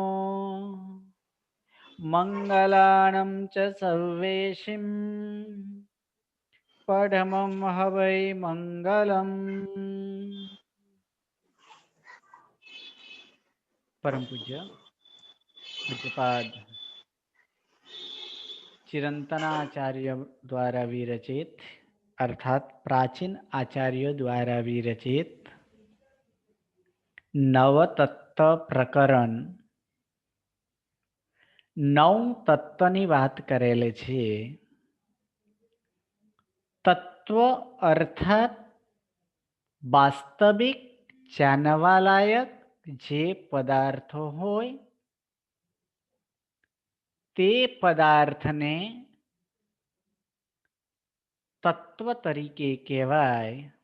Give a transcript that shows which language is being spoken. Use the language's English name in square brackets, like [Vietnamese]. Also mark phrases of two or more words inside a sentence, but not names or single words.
[Prakrit languages] मंगलानं च सर्वेशिं पढमं हवै मंगलम् [Hindi] परम पूज्य पूज्यपाद चिरंतनाचार्य द्वारा विरचित अर्थात प्राचीन आचार्यों द्वारा विरचित [Gujarati] नवतत्व प्रकरण 9 તત્વની વાત કરેલી છે. તત્વ અર્થાત વાસ્તવિક જાણવાલાયક જે પદાર્થો હોય તે પદાર્થને તત્વ તરીકે કહેવાય.